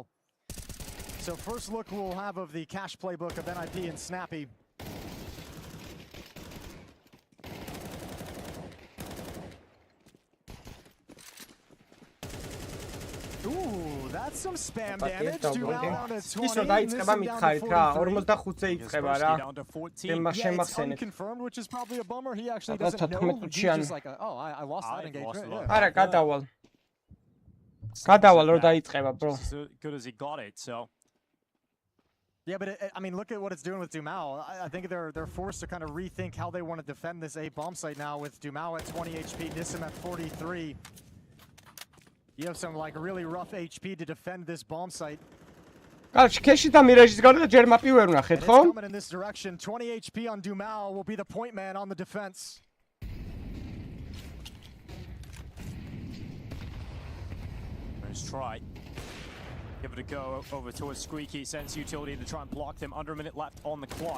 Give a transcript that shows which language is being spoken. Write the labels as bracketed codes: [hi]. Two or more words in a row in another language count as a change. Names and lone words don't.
[en] So first look we'll have of the Cash playbook of NIP and Snappy. Ooh, that's some spam damage. [ka] ისო დაიწყება მითხარით რა, 45-ზე იწყება რა. შემახსენეთ. [en] Unconfirmed, which is probably a bummer. He actually doesn't know. He's just like, oh, I lost that engagement. [ka] არა, გადავალ. გადავალ, რომ დაიწყება, bro. [en] As good as he got it, so. Yeah, but I mean, look at what it's doing with Dumao. I think they're forced to kind of rethink how they want to defend this A bomb site now with Dumao at 20 HP, Nissim at 43. You have some like really rough HP to defend this bomb site. [ka] კარჩი, ქეში და მირაჟის გარდა ჯერ მაპი ვერ ვნახეთ, ხო? [en] Coming in this direction, 20 HP on Dumao will be the point man on the defense. Let's try. Give it a go over towards Squeaky. Sends utility to try and block them. Under a minute left on the clock.